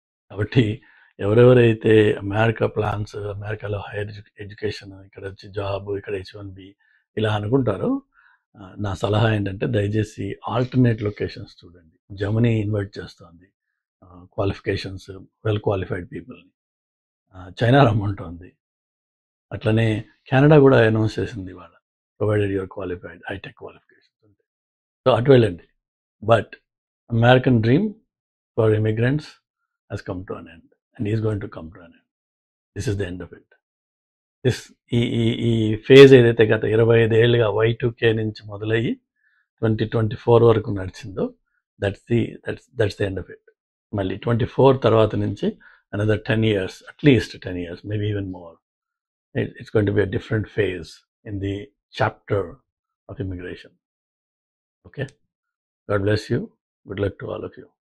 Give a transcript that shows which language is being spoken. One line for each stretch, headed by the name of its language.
Telugu: కాబట్టి ఎవరెవరైతే America plans, అమెరికాలో హైయర్ ఎడ్యుకేషన్, ఇక్కడ వచ్చి జాబ్, ఇక్కడ H1B ఇలా అనుకుంటారో, నా సలహా ఏంటంటే దయచేసి ఆల్టర్నేట్ లొకేషన్స్ చూడండి. జర్మనీ ఇన్వైట్ చేస్తుంది క్వాలిఫికేషన్స్, వెల్ క్వాలిఫైడ్ పీపుల్ని. చైనా రమ్మంటుంది, అట్లనే కెనడా కూడా అనౌన్స్ చేసింది ఇవాళ,
English: provided your qualified
Telugu: hitech qualifications ఉంటాయి. సో అటు వెళ్ళండి.
English: But American dream for immigrants has come to an end and is going to come to an end. This is the end of it.
Telugu: ఈ phase ఏదైతే గత 25 ఏళ్ళుగా Y2K నుంచి మొదలయ్యి 2024 వరకు నడిచిందో
English: That's the end of it.
Telugu: మళ్ళీ 24 తర్వాత నుంచి
English: another 10 years, at least 10 years, maybe even more. It's going to be a different phase in the chapter of immigration. Okay. God bless you. Good luck to all of you.